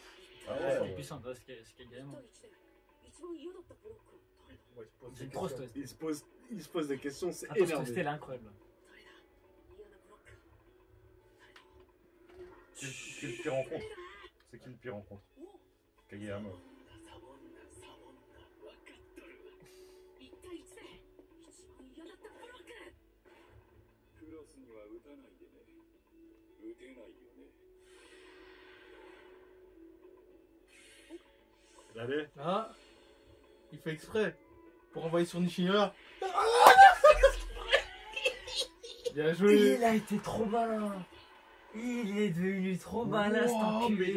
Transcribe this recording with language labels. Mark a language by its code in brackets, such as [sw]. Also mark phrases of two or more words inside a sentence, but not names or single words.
[fr] Ah C'est ouais. puissant, ce qui est gamin. Ouais, il se pose C'est des trop questions. stressé. Il se pose des questions, c'est Attends, énervé. c'était incroyable. Qui est le pire rencontre? C'est qui le pire rencontre? Kageyama. [ja] クロスには打たないでね。打てないよね。 [fr] Regardez. Ah, il fait exprès pour envoyer sur Nishimura. Bien joué. Il a été trop malin. Il est devenu trop malin, cet enculé.